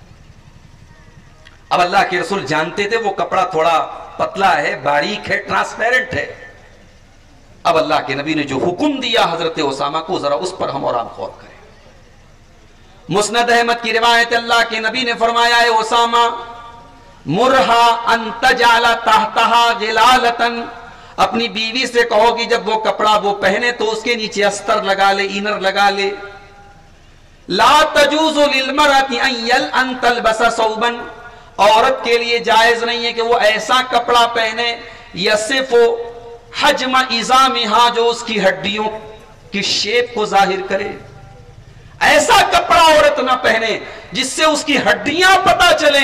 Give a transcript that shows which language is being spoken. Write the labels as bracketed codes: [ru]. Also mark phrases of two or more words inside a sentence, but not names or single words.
[hi] अब अल्लाह के रसूल जानते थे वो कपड़ा थोड़ा पतला है, बारीक है, ट्रांसपेरेंट है। अब अल्लाह के नबी ने जो हुक्म दिया हजरत ओसामा को, जरा उस पर हम और आप गौर करें। मुस्नद अहमद की रिवायत, अल्लाह के नबी ने फरमाया है, ओसामा [ar] مرها أن تجعل تحتها غلالة, [hi] अपनी बीवी से कहो कि जब वो कपड़ा वो पहने तो उसके नीचे अस्तर लगा ले, इनर लगा ले। [ar] لا تجوز للمرأة أن تلبس ثوبا, [hi] औरत के लिए जायज नहीं है कि वो ऐसा कपड़ा पहने [ar] يصف حجم عظامها, [hi] जो उसकी हड्डियों की शेप को जाहिर करे। ऐसा कपड़ा औरत ना पहने जिससे उसकी हड्डियां पता चले।